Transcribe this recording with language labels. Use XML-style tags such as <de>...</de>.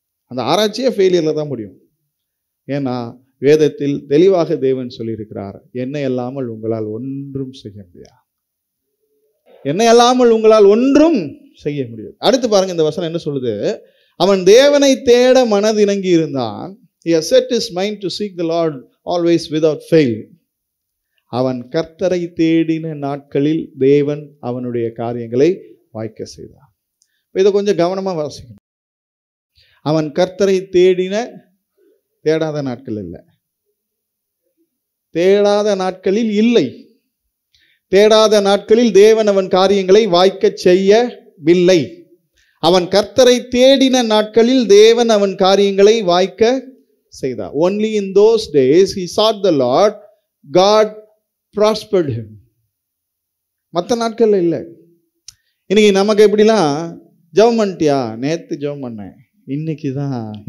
<ta>அந்த ஆராய்ச்சியே ஃபெயிலியரில் தான் முடியும். ஏன்னா வேதத்தில் தெளிவாக தேவன் சொல்லியிருக்கிறார், என்னை அல்லாமல் உங்களால் ஒன்றும் செய்ய முடியாது. என்னை அல்லாமல் உங்களால் ஒன்றும் செய்ய முடியாது. அடுத்து பாருங்க, இந்த வசனம் என்ன சொல்லுது? அவன் தேவனை தேட மனதிறங்கி இருந்தான்.</ta> <en>He has set his mind to seek the Lord always without fail.</en> <ta>அவன் கர்த்தரை தேடின நாட்களில் தேவன் அவனுடைய காரியங்களை வாய்க்க செய்தார். இதை கொஞ்சம் கவனமா வாசிக்கணும். அவன் கர்த்தரை தேடாத நாட்கள் இல்லை, தேடாத நாட்களில் இல்லை, தேடாத நாட்களில் தேவன் அவன் காரியங்களை வாய்க்க செய்யவில்லை. அவன் கர்த்தரை தேடின நாட்களில் தேவன் அவன் காரியங்களை வாய்க்க செய்தார்.</ta> <en>Only in those days he sought the Lord, God prospered him.</en> <ta>மற்ற நாட்கள் இல்லை. இன்னைக்கு நமக்கு எப்படிலாம், ஜெபம் பண்ணிட்டியா? நேத்து ஜெபம் பண்ணேன், இன்னைக்கு தான்.</ta>